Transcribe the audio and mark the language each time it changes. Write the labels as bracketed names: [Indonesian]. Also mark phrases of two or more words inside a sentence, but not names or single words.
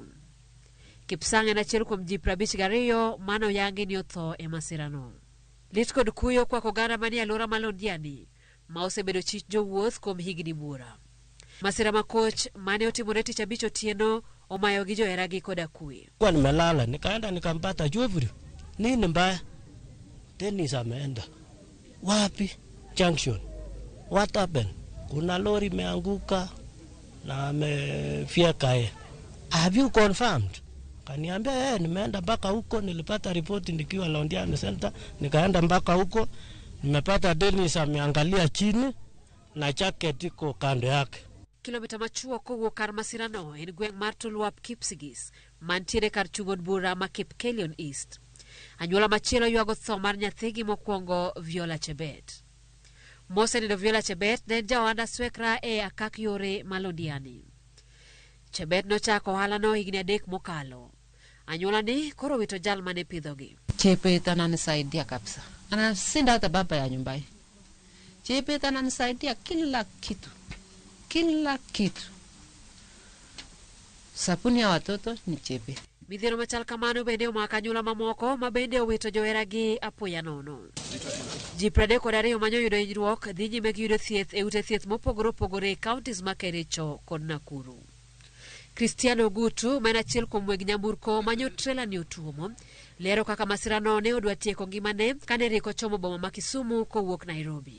[Luo (Kenya and Tanzania)] Kipsang en achiel kuom ji 52 manoyangi ni otho e masirano. Lit kod kuyo kwako oganda manie alwora ma Londiani ma osebedo chich jowuoth kuom higni buora. Masira makoch mane otimore tich abich otieno omayo gi joheragi koda kwe. [Swahili] Kwa nimelala nikaenda nikampata Jovri. Nini mbaya? Dennis ameenda. Wapi? Junction. [English] What happened? [Swahili] Kuna lori imeanguka na amefyeka yeye. [English] Have you confirmed? [Swahili] Kaniambia nimeenda mpaka huko, nilipata ripoti nikiwa Londiani Center, nikaenda mpaka huko, nimepata Dennis ameangalia chini na jacket iko kando yake. [Luo (Kenya and Tanzania)] Kilomita machuo kowuok kar masirano en gweng' mar Tulwap Kipsigis mantiere kar chung'od bura ma Kipkelion East. Anyuola machielo ywago tho mar nyathigi mokwongo Viola Chebet. Mosenindo Viola Chebet ne jawanda swekra e akak yore ma Londiani. Chebet nochako ohalano higni 3 mokalo. Anyuola ni koro wito jal mane pidhogi. [Swahili] Chebet ananisaidia kabisa. Anasinda hata baba ya nyumbani. Chebet ananisaidia kila kitu. Kila kitu. Sapuni ya watoto ni Chebet. [Luo (Kenya and Tanzania)] Midhiero machal kamano bende omako anyuola mamoko ma bende owito joheragi apoya nono. Ji 32 manyo yudo hinyruok dhi nyime gi yudo thieth e ute thieth mopogore opogore e kauntis ma Kericho kod Nakuru. Cristiano Gutu, ma en achiel kuom weg nyamburko manyo trela ni otuomo, lero kaka masirano ne odwa tieko ngimane kane riko chomo boma ma Kisumu kowuok Nairobi.